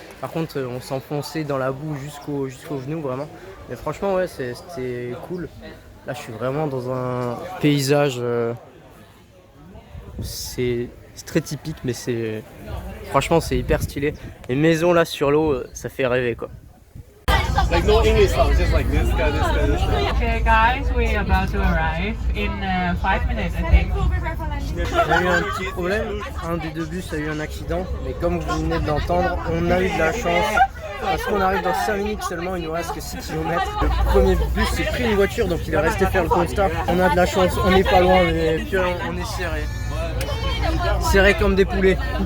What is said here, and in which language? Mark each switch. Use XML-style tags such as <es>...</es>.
<fr>Par contre on s'enfonçait dans la boue jusqu'au genou vraiment. Mais franchement ouais c'était cool. Là je suis vraiment dans un paysage, c'est très typique mais franchement c'est hyper stylé. Les maisons là sur l'eau ça fait rêver quoi.</fr> <en>Like no English songs, just like this guy, this guy, this guy. Okay, guys, we're about to arrive in 5 minutes, I think.</en> <fr>On a eu un petit problème, un des deux bus a eu un accident, mais comme vous venez de l'entendre, on a eu de la chance Parce qu'on arrive dans 5 minutes seulement, il nous reste que 6 km. Le premier bus s'est pris une voiture, donc il est resté faire le constat. On a de la chance, on n'est pas loin, mais puis on est serré. Serré comme des poulets.</fr>